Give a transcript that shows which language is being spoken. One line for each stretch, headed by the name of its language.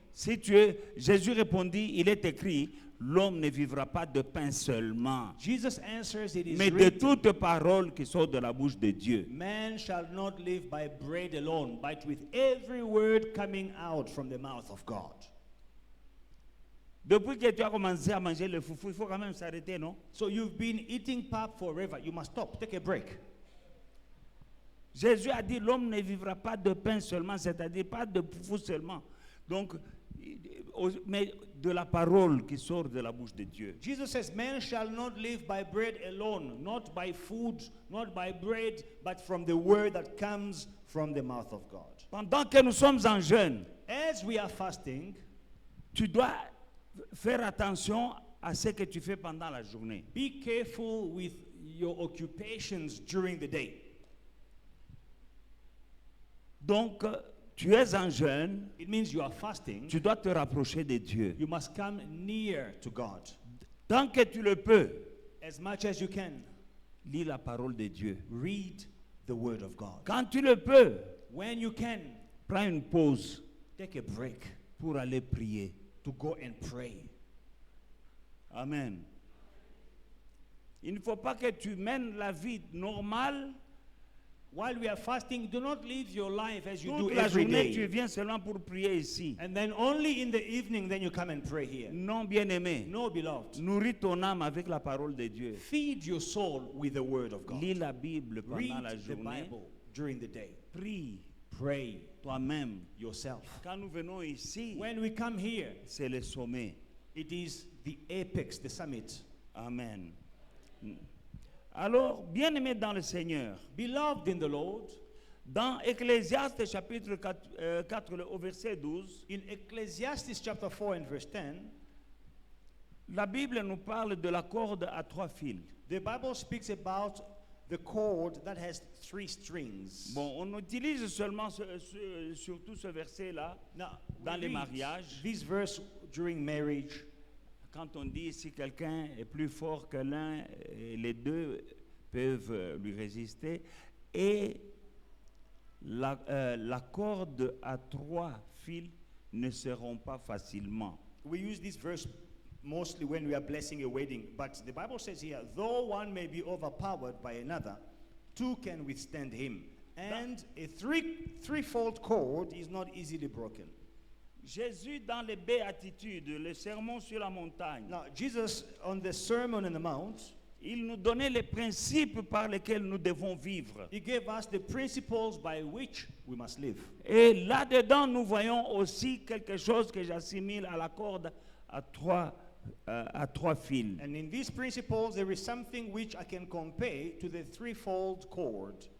French: si Jésus répondit, il est écrit, l'homme ne vivra pas de pain seulement,
English: Jesus answers, it is
French: mais de
English: written,
French: toute parole qui sort de la bouche de Dieu.
English: man shall not live by bread alone, but with every word coming out from the mouth of God.
French: Depuis que tu as commencé à manger le foufou, il faut quand même s'arrêter, non?
English: So you've been eating pap forever. You must stop. Take a break.
French: Jésus a dit, l'homme ne vivra pas de pain seulement, c'est-à-dire pas de foufou seulement. Donc, mais de la parole qui sort de la bouche de Dieu.
English: Jesus says, man shall not live by bread alone, not by food, not by bread, but from the word that comes from the mouth of God.
French: Pendant que nous sommes en jeûne,
English: As we are fasting,
French: tu dois faire attention à ce que tu fais pendant la journée.
English: be careful with your occupations during the day.
French: Donc, tu es un jeûne,
English: it means you are fasting.
French: tu dois te rapprocher de Dieu.
English: You must come near to God.
French: Tant que tu le peux,
English: As much as you can,
French: lis la parole de Dieu.
English: read the word of God.
French: Quand tu le peux,
English: When you can,
French: prends une pause
English: take a break
French: pour aller prier.
English: to go and pray. Amen.
French: Il ne faut pas que tu mènes la vie normale.
English: While we are fasting, do not live your life as you do
French: Toute la
English: every
French: journée, tu
English: day.
French: viens seulement pour prier ici.
English: And then only in the evening, then you come and pray here.
French: Non, bien-aimé.
English: No, beloved.
French: Nourris ton âme avec la parole de Dieu.
English: Feed your soul with the word of God.
French: Lis la Bible pendant la
English: Read the
French: journée.
English: Bible during the day.
French: Prie
English: Pray
French: toi-même.
English: yourself.
French: Quand nous venons ici,
English: When we come here,
French: c'est le sommet.
English: it is the apex, the summit. Amen.
French: Alors, bien-aimé dans le Seigneur,
English: Beloved in the Lord,
French: dans Ecclésiaste chapitre 4 au verset 12,
English: in Ecclesiastes chapter 4 and verse 10,
French: la Bible nous parle de la corde à 3 fils.
English: the Bible speaks about the cord that has 3 strings.
French: Bon, on utilise seulement surtout ce verset-là
English: Now,
French: dans
English: we
French: les
English: read
French: mariages.
English: this verse during marriage.
French: Quand on dit si quelqu'un est plus fort que l'un, les deux peuvent lui résister. Et la corde à 3 fils ne se rompt pas facilement.
English: We use this verse mostly when we are blessing a wedding, but the Bible says here, though one may be overpowered by another, 2 can withstand him. And a threefold cord is not easily broken.
French: Jésus, dans les béatitudes, le sermon sur la montagne,
English: Now, Jesus, on the Sermon on the Mount,
French: il nous donnait les principes par lesquels nous devons vivre.
English: he gave us the principles by which we must live.
French: Et là-dedans, nous voyons aussi quelque chose que j'assimile à la corde à 3 fils.
English: And in these principles, there is something which I can compare to the threefold cord.